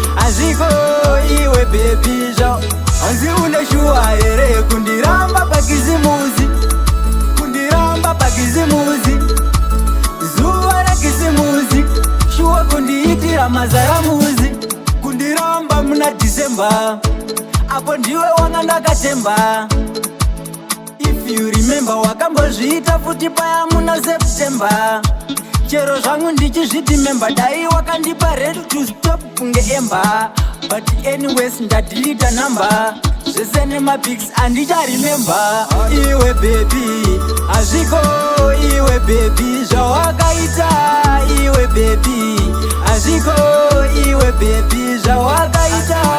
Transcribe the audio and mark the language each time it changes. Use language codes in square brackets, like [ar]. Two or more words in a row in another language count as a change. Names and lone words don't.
[sn] Hazviko iwe baby, zva-, hanzi une shuwa here kundiramba pakizimuzi, kundiramba pakizimuzi. Zuva rekizimuzi, shuwa kundiitira mazaramuzi. Kundiramba muna December, apo ndiwe wanga ndakatemba. [en] If you remember, [sn] wakambozviita futi paya muna September. Chero zvangu ndichizviti member, dai wakandipa [en] red to stop [sn] kunge ember. [en] But anyways, [sn] ndadelete number. Zvese nemapics andicharemember. Iwe baby, hazviko iwe baby, zvawakaita iwe baby. Hazviko iwe baby, zvawakaita.